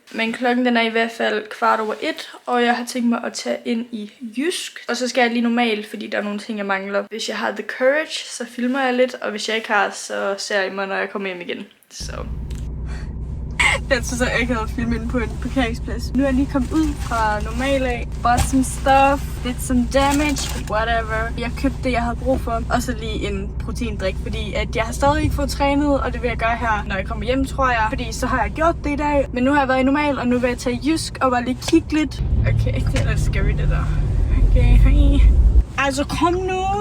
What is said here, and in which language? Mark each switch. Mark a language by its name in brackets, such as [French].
[Danish] Men klokken den er i hvert fald 1:15, og jeg har tænkt mig at tage ind i Jysk. Og så skal jeg lige normalt, fordi der er nogle ting, jeg mangler. Hvis jeg har [English] the courage, [Danish] så filmer jeg lidt, og hvis jeg ikke har, så ser jeg mig, når jeg kommer hjem igen. Så... Jeg synes så ikke at filme inde på en parkeringsplads. Nu er jeg lige kommet ud fra normal af. [English] Bought some stuff, did some damage, but whatever. [Danish] Jeg købte det, jeg havde brug for. Og så lige en proteindrik, fordi at jeg har stadig ikke fået trænet, og det vil jeg gøre her, når jeg kommer hjem, tror jeg. Fordi så har jeg gjort det i dag. Men nu har jeg været i normal, og nu vil jeg tage Jysk og bare lige kigge lidt. Okay, det er lidt scary det der. Okay, hej. Altså kom nu.